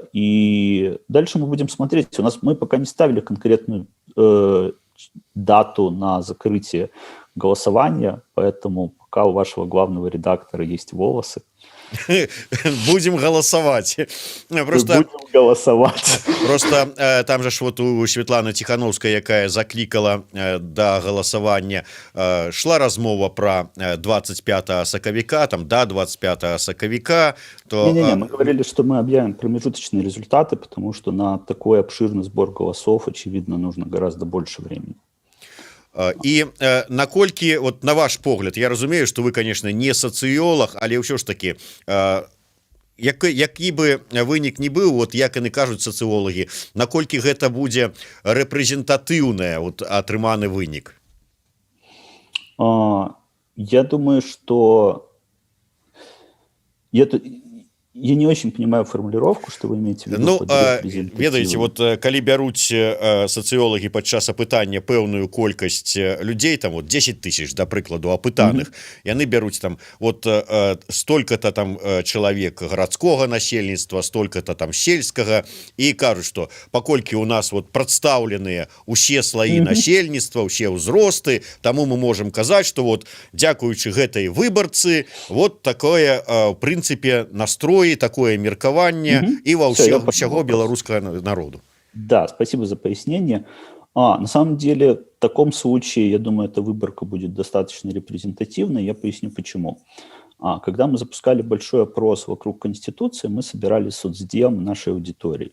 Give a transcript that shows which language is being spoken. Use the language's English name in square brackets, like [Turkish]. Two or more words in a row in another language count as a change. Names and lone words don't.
[Russian] И дальше мы будем смотреть. Мы пока не ставили конкретную дату на закрытие голосования, поэтому пока у вашего главного редактора есть волосы. Будем голосовать. Будем голосовать. Просто там же ж вот у Светланы Тихановской, [Belarusian] якая закликала до голосования, шла размова про 25 сакавіка, там до 25 сакавіка. То... [Russian] Не-не-не, мы говорили, что мы объявим промежуточные результаты, потому что на такой обширный сбор голосов, очевидно, нужно гораздо больше времени. [Belarusian] І наколькі, вот на ваш погляд, я разумею, [Russian] что вы, конечно, не [Belarusian] сацыёлог, але ўсё ж таки, які бы вынік не быў, вот як яны кажуць сацыолагі, наколькі гэта будзе рэпрэзентатыўнае вот атрыманы вынік? [Russian] Я думаю, что Я, я не очень понимаю формулировку, что вы имеете в виду Ну под репрезентативным. [Belarusian] ведаеце вот калі бяруць сацыёлагі падчас апытання пэўную колькасць людзей там вот 10 тысяч да прыкладу апытаных яны бяруць там вот столько-то там чалавек гарадскога насельніцтва столько-то там сельскага і кажуць что паколькі у нас вот прадстаўленыя усе слаі насельніцтва усе ўзросты таму мы можем казаць что вот дзякуючы гэтай выбарцы вот такое в прынцыпе настроі такое меркаванне и во [Russian] всего белорусского [Belarusian] народу. [Russian] Да, спасибо за пояснение. На самом деле, в таком случае, я думаю, эта выборка будет достаточно репрезентативной. Я поясню, почему. Когда мы запускали большой опрос вокруг Конституции, мы собирали соцдем нашей аудитории.